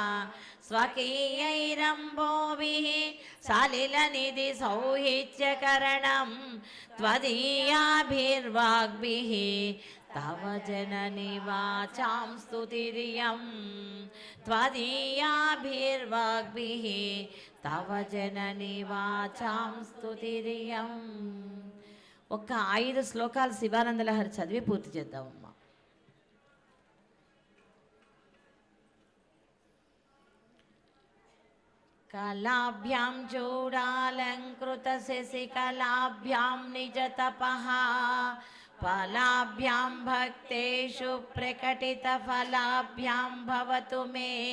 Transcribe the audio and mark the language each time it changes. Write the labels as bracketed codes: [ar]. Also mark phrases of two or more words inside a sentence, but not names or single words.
[sa] स्वकीयैरम्भोभिः सलिलनिधिसौहित्यकरणं त्वदीयाभिर्वाग्भिः तव जननि वाचां स्तुतिरियं त्वदीयाभिर्वाग्भिः तव जननि वाचां स्तुतिरियं. [te] ఒక 5 శ్లోకాలు శివానంద లహరి చదివి పూర్తి చేద్దామమ్మా. [sa] కళాభ్యాం చూడాలంకృత శశికళాభ్యాం నిజతపః ఫలాభ్యాం భక్తేషు ప్రకటిత ఫలాభ్యాం భవతు మే